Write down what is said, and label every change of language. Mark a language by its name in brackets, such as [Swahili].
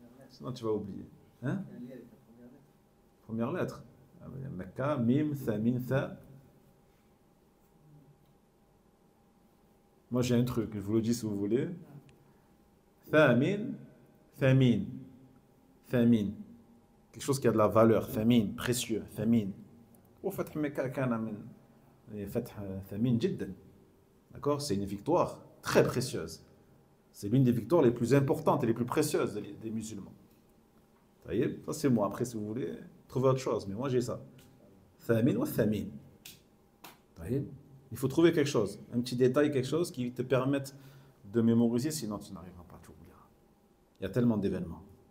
[French] Sinon tu vas oublier. Hein? Première lettre. Mekka, Mim, Thamin, Tha. Moi j'ai un truc, je vous le dis si vous voulez. Thamin, Thamin, Thamin. Quelque chose qui a de la valeur. Thamin, précieux. Thamin. [Arabic] وفتح مكة كان من فتح ثمين جدا. [French] D'accord? C'est une victoire très précieuse. C'est l'une des victoires les plus importantes et les plus précieuses des musulmans. Ça c'est moi. Après, si vous voulez, trouvez autre chose. Mais moi j'ai ça. Thamin ou Thamin. Il faut trouver quelque chose. Un petit détail, quelque chose qui te permette de mémoriser, sinon tu n'arriveras pas à tout oublier. Il y a tellement d'événements.